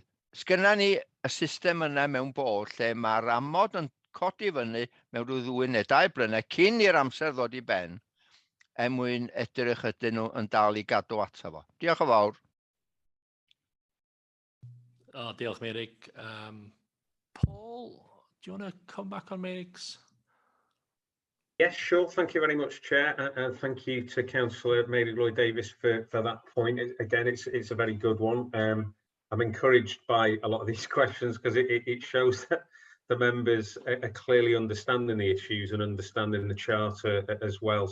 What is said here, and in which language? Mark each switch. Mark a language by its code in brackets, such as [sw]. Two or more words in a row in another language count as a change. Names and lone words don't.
[cy] Sgynna ni y system yna mewn bod lle mae'r amod yn codi fyny mewn rhyw 2 neu 2 blynedd cyn i'r amser ddod i ben, mwyn edrych ydyn nhw yn dal i gadw ato fo. Diolch yn fawr. Diolch, Meirig. [en] Paul, do you want to come back on Meirig's? Yes, sure. Thank you very much, Chair, and thank you to Councillor Mary Lloyd-Davis for that point. Again, it's a very good one. I'm encouraged by a lot of these questions because it shows that the members are clearly understanding the issues and understanding the charter as well.